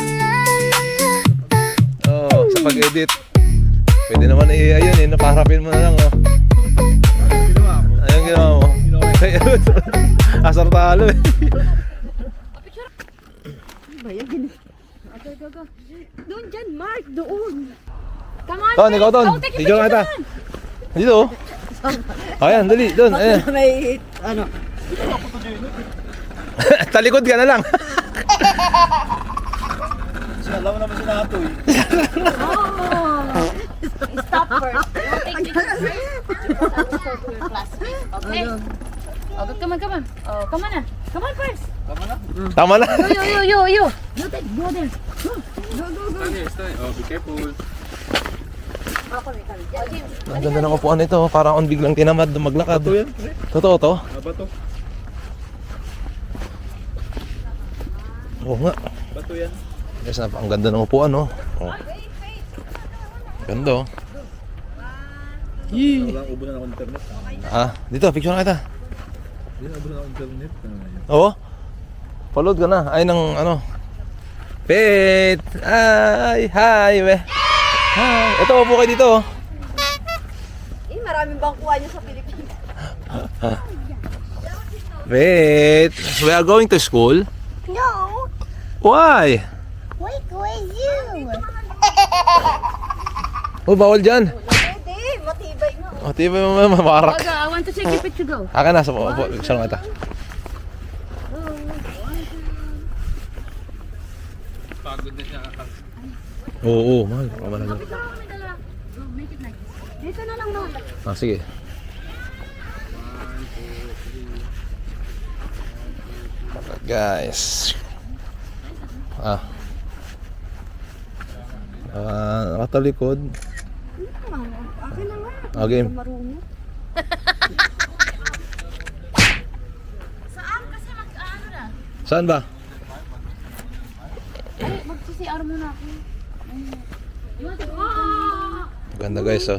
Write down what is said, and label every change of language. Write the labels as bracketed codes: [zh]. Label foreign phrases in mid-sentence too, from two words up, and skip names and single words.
[tl] Sa pag-edit. Pwede naman ayun eh, napaharapin mo na lang oh. Ginawa mo. Ayun ginawa mo. Asar talo eh. Doon dyan, Mark, doon. [en] Come on, [tl] Ton, ikaw Ton. [en] take [tl] Video nga kita. Dito oh. Ayan, dali, doon. Ayan. May, ano, Talikod ka na lang. Alam mo naman si Natoy. [en] Stop first. Take picture. Your classmate. Okay. Oh, come on. Oh, come on na. Come on first. [tl] Tama na? Tama na. [en] You. You take, go there. Oh, be careful. Oh, James. [tl] Ang ganda ng upuan nito. Parang on biglang tinamad na maglakad. Bato yan, pre. Totoo to? Bato. Oo nga. Bato yan. Guys, ang ganda ng upuan oh. Oh. Ganda oh. Yee. Wala, ubo na ako internet. Dito, picture na kita. Hindi na ubo na ako internet. Oo. Paload ka na. Ay, ng ano. Pet! Ay, hi, we. Hi. Ito, upo kayo dito. Oh. Maraming bangkuhan niyo sa Pilipinas. [en] Pet! We are going to school? No. Why? Wait, wait, you. [tl] Oh, bawal dyan. Pwede, matibay nga. O, tiba mo, mabarak. [en] Go, I want to take a picture, go. [tl] Akin na, sa upo. Picture na kita. Pagod na siya. Oo, mahal. Mahal. [en] Go, make it like this. [tl] Dito na lang no. Sige. Guys. Nakatalikod. Akin na nga. Game. Marunong. Saan? Kasi mag-ano na. Saan ba? Ay, mag-CCR muna ako. [en] You want to go? [tl] Ganda guys, oh.